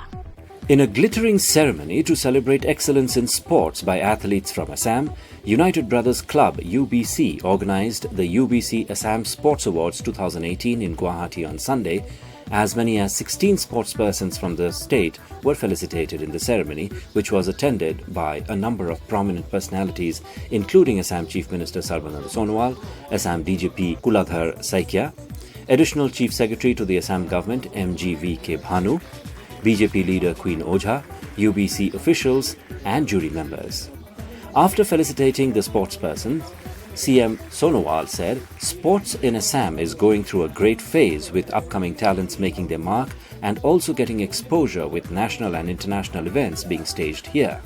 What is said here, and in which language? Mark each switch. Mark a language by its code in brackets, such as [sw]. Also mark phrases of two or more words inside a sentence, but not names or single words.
[en] In a glittering ceremony to celebrate excellence in sports by athletes from Assam, United Brothers Club UBC organized the UBC Assam Sports Awards 2018 in Guwahati on Sunday. As many as 16 sportspersons from the state were felicitated in the ceremony, which was attended by a number of prominent personalities, including Assam Chief Minister Sarbananda Sonowal, Assam DGP Kuladhar Saikia, Additional Chief Secretary to the Assam Government MGVK Bhanu, BJP leader Queen Ojha, UBC officials and jury members. After felicitating the sportsperson, CM Sonowal said, sports in Assam is going through a great phase with upcoming talents making their mark and also getting exposure with national and international events being staged here.